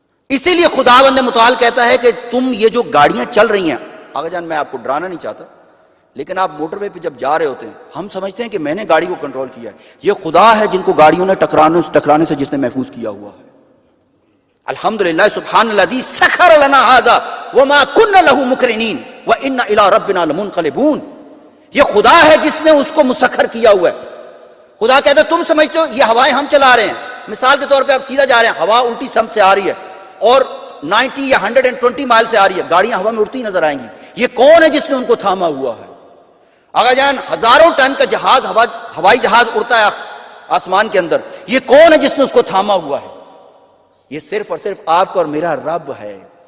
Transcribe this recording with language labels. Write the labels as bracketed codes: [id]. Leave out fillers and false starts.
[ur] اسی لیے خداوند متعال کہتا ہے کہ تم یہ جو گاڑیاں چل رہی ہیں، آقا جان میں آپ کو ڈرانا نہیں چاہتا، لیکن آپ موٹر وے پہ جب جا رہے ہوتے ہیں، ہم سمجھتے ہیں کہ میں نے گاڑی کو کنٹرول کیا ہے. یہ خدا ہے جن کو گاڑیوں نے ٹکرانے سے جس نے محفوظ کیا ہوا ہے. [ar] الحمدللہ سبحان الذی سخر لنا ھذا وما كنا له مقرنین وانا الى ربنا لمنقلبون. [ur] یہ خدا ہے جس نے اس کو مسخر کیا ہوا ہے. خدا کہتا ہے تم سمجھتے ہو یہ ہوائیں ہم چلا رہے ہیں. مثال کے طور پہ آپ سیدھا جا رہے ہیں، ہوا الٹی سمت سے آ رہی ہے اور 90 یا 120 مائل سے آ رہی ہے، گاڑیاں ہوا میں اڑتی نظر آئیں گی. یہ کون ہے جس نے ان کو تھاما ہوا ہے؟ آقا جان ہزاروں ٹن کا جہاز، ہوائی جہاز اڑتا ہے آسمان کے اندر، یہ کون ہے جس نے اس کو تھاما ہوا ہے؟ یہ صرف اور صرف آپ کا اور میرا رب ہے.